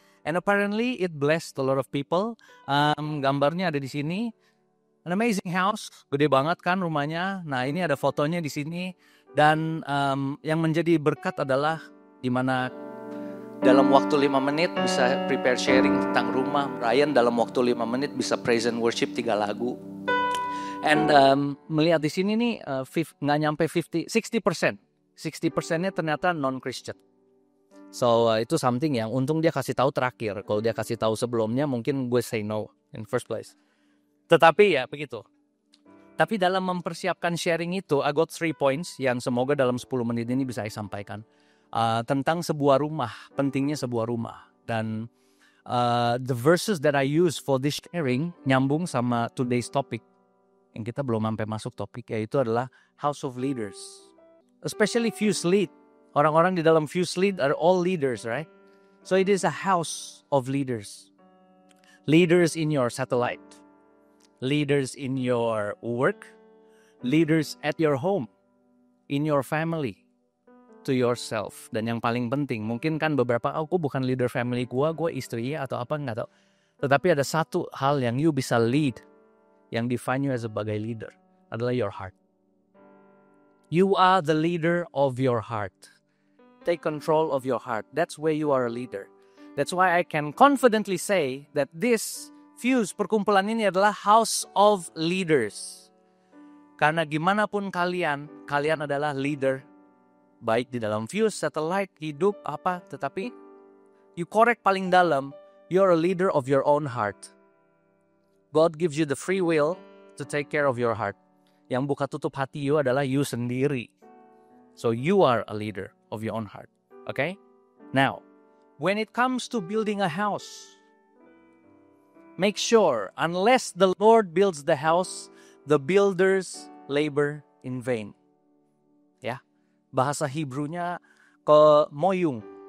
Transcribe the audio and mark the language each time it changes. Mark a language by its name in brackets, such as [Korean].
[English] And apparently it blessed a lot of people. [Indonesian] Gambarnya ada di sini. [English] An amazing house, [Indonesian] gede banget kan rumahnya. Nah ini ada fotonya di sini. Dan yang menjadi berkat adalah di mana dalam waktu 5 menit bisa prepare sharing tentang rumah. Ryan dalam waktu 5 menit bisa [English] praise and worship [Indonesian] 3 lagu. And melihat di sini nih nggak nyampe 60%. 60%-nya ternyata non-Christian. So itu something yang untung dia kasih tahu terakhir. Kalau dia kasih tahu sebelumnya mungkin gue [English] say no in first place. [Indonesian] Tetapi ya begitu. Tapi dalam mempersiapkan sharing itu, [English] I got 3 points [Indonesian] yang semoga dalam 10 menit ini bisa saya sampaikan. Tentang sebuah rumah, pentingnya sebuah rumah. [English] Dan the verses that I use for this sharing [Indonesian] nyambung sama [English] today's topic. [Indonesian] Yang kita belum sampai masuk topik, yaitu adalah House of Leaders. [English] Especially Fuse Lead. [Indonesian] Orang-orang di dalam [English] Fuse Lead are all leaders, right? So it is a house of leaders. Leaders in your satellite. Leaders in your work. Leaders at your home. In your family. To yourself. [Indonesian] Dan yang paling penting, mungkin kan beberapa, aku bukan leader family gue istri atau apa, nggak tahu. Tetapi ada satu hal yang you bisa lead, yang [English] define you as [Indonesian] sebagai leader, adalah [English] your heart. You are the leader of your heart. Take control of your heart. That's where you are a leader. That's why I can confidently say that this Fuse [Indonesian] perkumpulan ini adalah [English] house of leaders. [Indonesian] Karena gimana pun kalian adalah leader. Baik di dalam Fuse, satellite, hidup, apa. Tetapi you korek paling dalam, [English] you're a leader of your own heart. God gives you the free will to take care of your heart. [Indonesian] Yang buka tutup hati you adalah you sendiri. [English] So you are a leader of your own heart. Okay? Now, when it comes to building a house, make sure, unless the Lord builds the house, the builders labor in vain. [Indonesian] Ya, bahasa Hebrew-nya moyung.